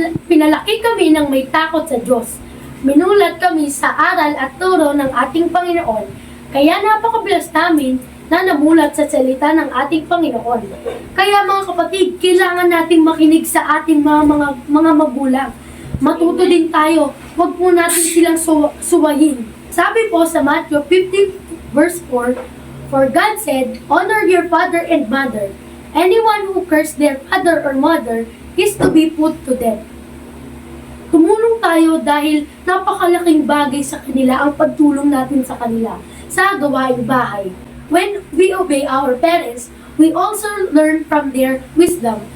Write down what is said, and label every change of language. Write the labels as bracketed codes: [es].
[tl] Pinalaki kami ng may takot sa Diyos. Minulat kami sa aral at turo ng ating Panginoon. Kaya napakabilis namin na namulat sa salita ng ating Panginoon. Kaya mga kapatid, kailangan nating makinig sa ating mga magulang. Matuto din tayo, huwag po natin silang suwayin. Sabi po sa [en] Matthew 15 verse 4, For God said, Honor your father and mother. Anyone who curses their father or mother is to be put to death. [tl] Tumulong tayo dahil napakalaking bagay sa kanila ang pagtulong natin sa kanila sa gawaing bahay. [en] When we obey our parents, we also learn from their wisdom.